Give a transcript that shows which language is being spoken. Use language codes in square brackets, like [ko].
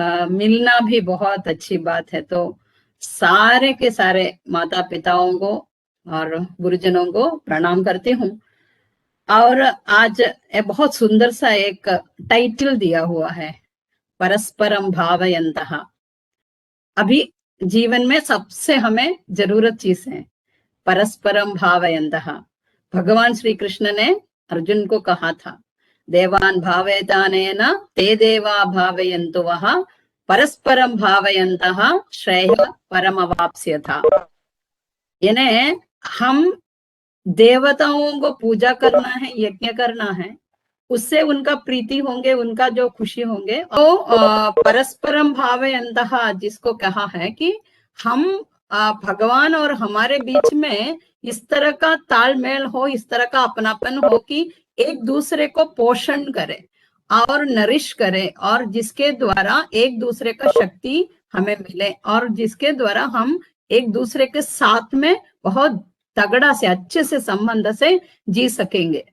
[hi] मिलना भी बहुत अच्छी बात है तो सारे के सारे माता पिताओं को और गुरुजनों को प्रणाम करती हूँ और आज बहुत सुंदर सा एक टाइटल दिया हुआ है [sa] परस्परम भावयन्तः [hi] अभी जीवन में सबसे हमें जरूरत चीज है परस्परम भावयन्तः भगवान श्री कृष्ण ने अर्जुन को कहा था [sa] देवान् भावयतानेन ते देवा भावयन्तु वः परस्परं भावयन्तः श्रेयः परमवाप्स्यथा। [hi] यानी हम देवताओं को पूजा करना है, यज्ञ करना है, उससे उनका प्रीति होंगे, उनका जो खुशी होंगे। और [sa] परस्परम भावयन्तः [hi] जिसको कहा है कि हम भगवान और हमारे बीच में इस तरह का तालमेल हो, इस तरह का अपनापन हो कि एक दूसरे को पोषण करे और नरिश करे, और जिसके द्वारा एक दूसरे का शक्ति हमें मिले, और जिसके द्वारा हम एक दूसरे के साथ में बहुत तगड़ा से अच्छे से संबंध से जी सकेंगे।